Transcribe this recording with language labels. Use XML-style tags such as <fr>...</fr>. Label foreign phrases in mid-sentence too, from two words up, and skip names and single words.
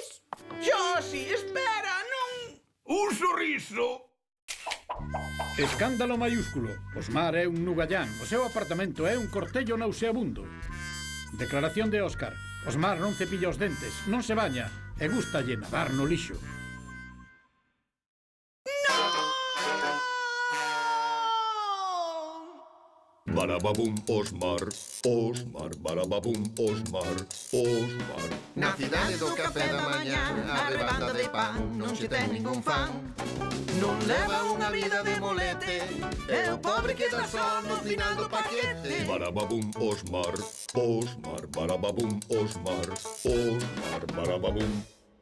<gl>Xosi, espera, non... Un sorriso. Escándalo maiúsculo. Osmar é un nugallán. O seu apartamento é un cortello nauseabundo. Declaración de Óscar. Osmar non cepilla os dentes, non se baña e gústalle nadar no lixo. Barababum, Osmar. Osmar, barababum, Osmar. Osmar. Na cidade do café da mañá, a rebanda de pan non se ten ningún fan. Non leva unha vida de molete, é o pobre que dá só no final do paquete. Barababum, Osmar. Osmar, barababum, Osmar. Osmar, barababum.</gl>